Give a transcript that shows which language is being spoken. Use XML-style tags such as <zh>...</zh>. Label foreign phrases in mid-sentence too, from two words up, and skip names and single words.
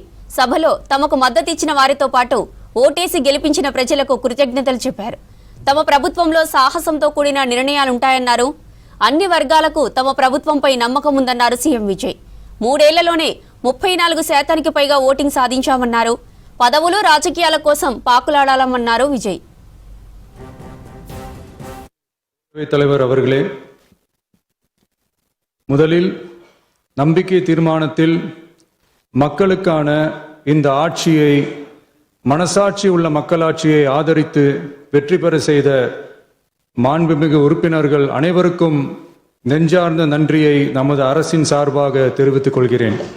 <te>సభలో తమకు మద్దతిచ్చిన వారితో పాటు ఓటేసి గెలిపించిన ప్రజలకు కృతజ్ఞతలు చెప్పారు. తమ ప్రభుత్వంలో సాహసంతో కూడిన నిర్ణయాలుంటాయన్నారు. అన్ని వర్గాలకు తమ ప్రభుత్వంపై నమ్మకం ఉందన్నారు సీఎం విజయ్. 3 ఏళ్లలోనే 34% పైగా ఓటింగ్ సాధించామన్నారు. పదవులు, రాజకీయాల కోసం పాకులాడాలన్నారు విజయ్.</te> <ta>தலைவர் அவர்களே, முதலில் நம்பிக்கை தீர்மானத்தில் மக்களுக்கான இந்த ஆட்சியை, மனசாட்சி உள்ள மக்களாட்சியை ஆதரித்து வெற்றி பெற செய்த மாண்புமிகு உறுப்பினர்கள் அனைவருக்கும் நெஞ்சார்ந்த நன்றியை நமது அரசின் சார்பாக தெரிவித்துக் கொள்கிறேன்.</ta>